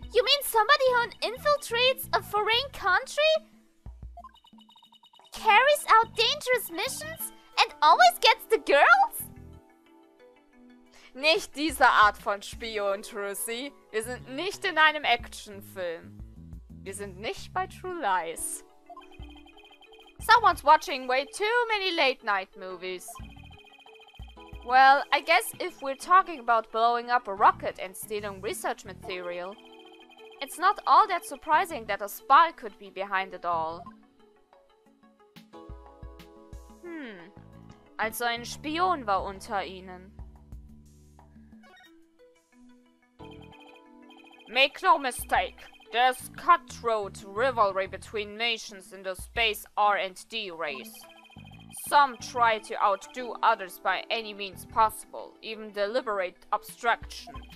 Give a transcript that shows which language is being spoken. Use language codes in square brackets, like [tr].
[en] You mean somebody who infiltrates a foreign country? Carries out dangerous missions and always gets the girls? [de] Nicht diese Art von Spion, Trucy. Wir sind nicht in einem Actionfilm. Wir sind nicht bei True Lies. [en] Someone's watching way too many late-night movies. Well, I guess if we're talking about blowing up a rocket and stealing research material, it's not all that surprising that a spy could be behind it all. [de] Also ein Spion war unter ihnen. [en] Make no mistake, there's cutthroat rivalry between nations in the space R&D race. Some try to outdo others by any means possible, even deliberate obstruction.